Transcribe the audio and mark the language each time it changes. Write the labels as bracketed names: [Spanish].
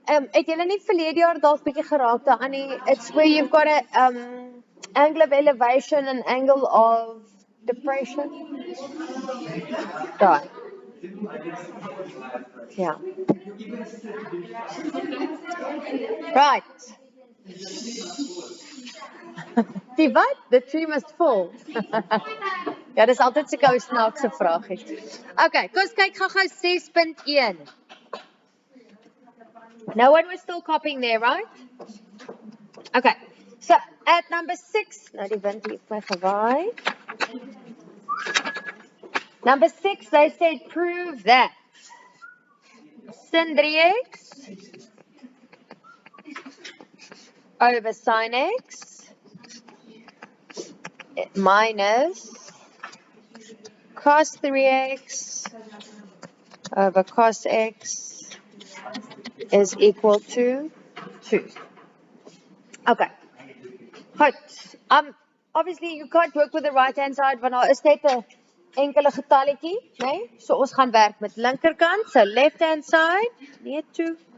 [Afrikaans] Het julle nie verlede jaar dalk bietjie geraak daaraan nie? [English] It's where you've got a angle of elevation and angle of depression. [Afrikaans] Daar. Ja. [English] Right. [Afrikaans] Die wat? [English] The tree must fall. [Afrikaans] Ja, dis altyd so 'n snaakse vraagie. Okay, kom ons kyk gou-gou 6.1. [English] No one was still copying there, right? Okay, so at number 6, [Afrikaans] nou die wind het my gewaai. [English] Number 6, they said prove that sin 3x over sin x minus cos 3x over cos x is equal to 2. Okay. Goed. Obviously you can't work with the right hand side [Afrikaans] want daar is net 'n enkele getalletjie, né? So ons gaan werk met linkerkant, [English] so left hand side, [Afrikaans] nee toe.